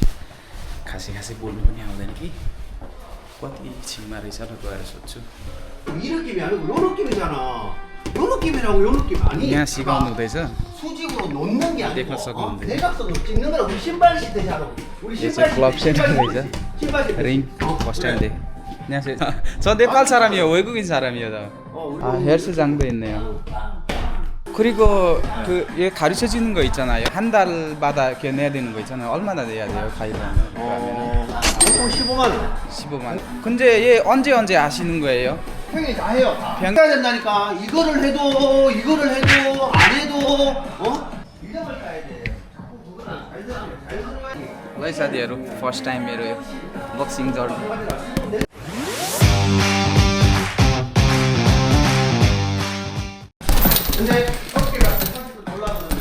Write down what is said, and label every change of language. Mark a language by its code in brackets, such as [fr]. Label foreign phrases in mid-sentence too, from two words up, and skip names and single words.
[ne] खासै बोल्नु पनि आउँदैन कि कति छिमा रहेछ र गएर सोध्छु। यहाँ सिकाउनु हुँदैछ, देख्न सक्नुहुन्छ। यो चाहिँ क्लब सेन्टर रहेछ, रिङ बस स्ट्यान्डदेखि। यहाँ चाहिँ नेपाल [ko] 사람이요. 외국인 사람이요. 헬스 장도 있네요. 그리고 얘 가르쳐 주는 거 있잖아요. 한 달마다 이렇게 내야 되는 거 있잖아요. 얼마나 내야 돼요? 가입하면? 15만 원. 15만 원. 근데 얘 언제 하시는 거예요? 평일 다 해요. 다. 해야 된다니까. 이거를 해도 안 해도 1년을 가야 돼. [ne] ल साथीहरू, [en] first time [ne] मेरो यो बक्सिङ जर्नी। [ko] 근데 어깨가 30도 올라가거든요.